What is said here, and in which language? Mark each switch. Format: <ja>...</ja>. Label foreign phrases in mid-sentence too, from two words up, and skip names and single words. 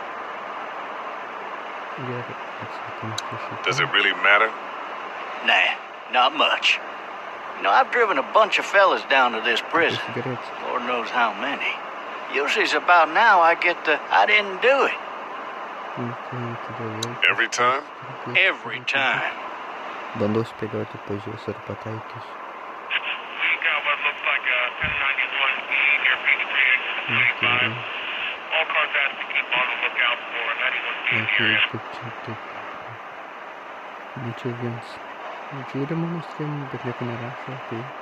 <en>Does it really matter? Nah, not much. You know, I've driven a bunch of fellas down to this prison. Lord knows how many. Usually it's about now I get the, I didn't do it. Every time? Every time.</en> <lt>Bandau spėlioti, pažiūrės ar pataikys.</lt> <en>We got what looks like a 1091E near Beach 385. All cars asked to keep on the lookout for 91B in the area.</en> <lt>Čia viens. Žiūrima mus tiem, bet nieko nerašo. Tai...</lt>